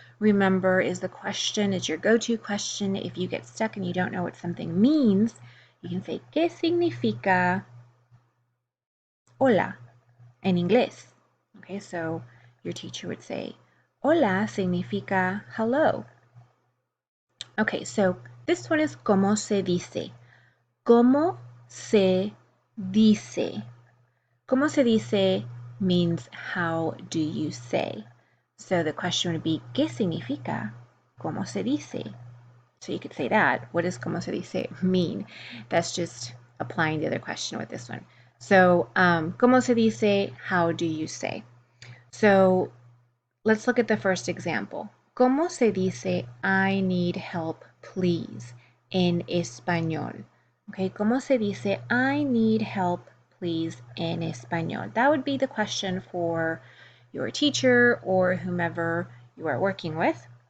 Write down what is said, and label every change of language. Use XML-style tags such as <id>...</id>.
<en>Remember, is the question, is your go-to question. If you get stuck and you don't know what something means, you can say,</en> <es>¿qué significa hola?</es> <en>In inglés. Okay, so your teacher would say,</en> <es>hola significa</es> <en>hello. Okay, so this one is</en> <es>¿cómo se dice? ¿Cómo se dice? ¿Cómo se dice</es> <en>means how do you say? So the question would be</en> <es>¿qué significa? ¿Cómo se dice?</es> <en>So you could say that. What does</en> <es>¿cómo se dice</es> <en>mean? That's just applying the other question with this one. So</en> <es>¿cómo se dice?</es> <en>How do you say? So let's look at the first example.</en> <es>¿Cómo se dice</es> <en>I need help, please,</en> <es>en español? Okay, ¿cómo se dice</es> <en>I need help, please,</en> <es>en español?</es> <en>That would be the question for your teacher or whomever you are working with.</en>